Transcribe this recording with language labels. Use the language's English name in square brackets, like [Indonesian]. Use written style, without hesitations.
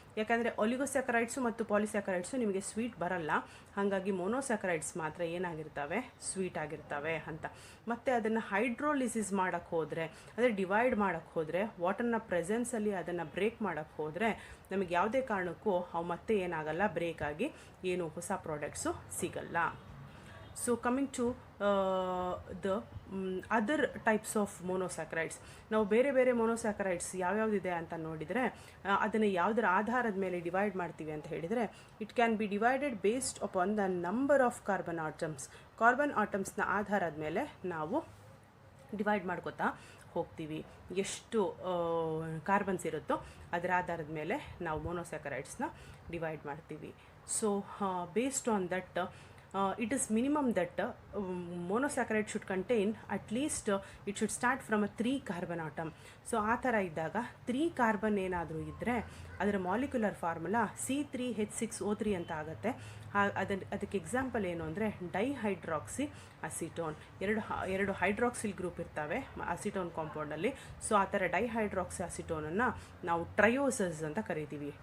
[Kannada] ಯಾಕಂದರೆ ಒಲಿಗೋಸ್ಯಾಕರೈಡ್ಸು ಮತ್ತು ಪಾಲಿಸ್ಯಾಕರೈಡ್ಸು ನಿಮಗೆ ಸ್ವೀಟ್ ಬರಲ್ಲ, ಹಾಗಾಗಿ ಮೊನೋಸ್ಯಾಕರೈಡ್ಸ್ ಮಾತ್ರ ಏನಾಗಿರ್ತವೆ, ಸ್ವೀಟ್ ಆಗಿರ್ತವೆ ಅಂತ. ಮತ್ತು ಅದನ್ನು ಹೈಡ್ರೋಲಿಸಿಸ್ ಮಾಡೋಕ್ಕೆ ಹೋದರೆ, ಅಂದರೆ ಡಿವೈಡ್ ಮಾಡೋಕ್ಕೆ ಹೋದರೆ, ವಾಟರ್ನ ಪ್ರೆಸೆನ್ಸಲ್ಲಿ ಅದನ್ನು ಬ್ರೇಕ್ ಮಾಡೋಕ್ಕೆ ಹೋದರೆ ನಮಗೆ ಯಾವುದೇ ಕಾರಣಕ್ಕೂ ಅವು ಮತ್ತೆ ಏನಾಗಲ್ಲ, ಬ್ರೇಕ್ ಆಗಿ ಏನು ಹೊಸ ಪ್ರಾಡಕ್ಟ್ಸು ಸಿಗಲ್ಲ. [English] So coming to the other types of monosaccharides. [Kannada] ನಾವು ಬೇರೆ ಬೇರೆ ಮೊನೋಸ್ಯಾಕರೈಡ್ಸ್ ಯಾವ್ಯಾವುದಿದೆ ಅಂತ ನೋಡಿದರೆ ಅದನ್ನು ಯಾವುದರ ಆಧಾರದ ಮೇಲೆ ಡಿವೈಡ್ ಮಾಡ್ತೀವಿ ಅಂತ ಹೇಳಿದರೆ, [English] It can be divided based upon the number of carbon atoms. [Kannada] Carbon ಆಟಮ್ಸ್ನ ಆಧಾರದ ಮೇಲೆ ನಾವು ಡಿವೈಡ್ ಮಾಡ್ಕೋತಾ ಹೋಗ್ತೀವಿ. ಎಷ್ಟು ಕಾರ್ಬನ್ಸ್ ಇರುತ್ತೋ ಅದರ ಆಧಾರದ ಮೇಲೆ ನಾವು ಮೊನೋಸ್ಯಾಕರೈಡ್ಸ್ನ ಡಿವೈಡ್ ಮಾಡ್ತೀವಿ. [English] So based on that it is minimum that monosaccharide should contain at least it should start from a 3 carbon atom. [Kannada] So ಆ ಥರ ಇದ್ದಾಗ 3 ಕಾರ್ಬನ್ ಏನಾದರೂ ಇದ್ದರೆ ಅದರ ಮಾಲಿಕ್ಯುಲರ್ ಫಾರ್ಮುಲಾ C3H6O3 ಅಂತ ಆಗುತ್ತೆ. ಅದಕ್ಕೆ ಎಕ್ಸಾಂಪಲ್ ಏನು ಅಂದರೆ ಡೈಹೈಡ್ರಾಕ್ಸಿ ಅಸಿಟೋನ್. ಎರಡು ಹೈಡ್ರಾಕ್ಸಿಲ್ ಗ್ರೂಪ್ ಇರ್ತವೆ ಅಸಿಟೋನ್ ಕಾಂಪೌಂಡಲ್ಲಿ. ಸೊ ಆ ಥರ ಡೈಹೈಡ್ರಾಕ್ಸಿ ಅಸಿಟೋನನ್ನು ನಾವು ಟ್ರಯೋಸಸ್ ಅಂತ ಕರಿತೀವಿ.